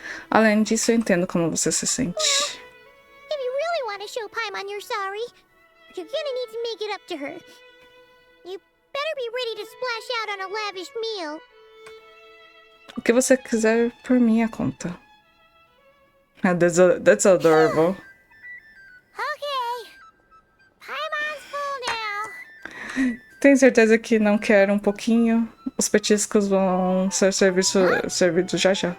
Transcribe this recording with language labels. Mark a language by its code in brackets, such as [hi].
[pt] Além disso, eu entendo como você se sente. [en] If you really want to show Paimon you're sorry, you're gonna need to make it up to her. You better be ready to splash out on a lavish meal. [pt] O que você quiser por minha conta. [en] That's adorable. Okay. Paimon's full now. [pt] Tem certeza que não quer um pouquinho? Os petiscos vão ser servidos já já.